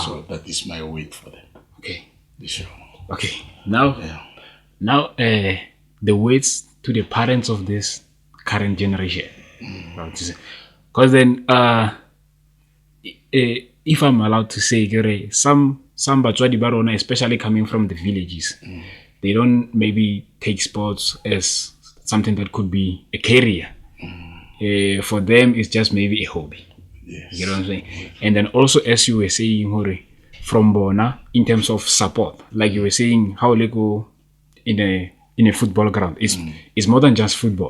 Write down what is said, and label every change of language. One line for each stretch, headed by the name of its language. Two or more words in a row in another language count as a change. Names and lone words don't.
English: So that is my word for them. Okay. Sure. Okay. Now, the words to the parents of this current generation. Because then, if I'm allowed to say, some
Southern Sotho: batswadi ba rona,
English: especially coming from the villages, they don't maybe take sports as something that could be a career. For them, it's just maybe a hobby. Yes. You know what I'm saying? And then also, as you were saying, Hore, from Bona, in terms of support, like you were saying, how they go in a football ground, it's more than just football.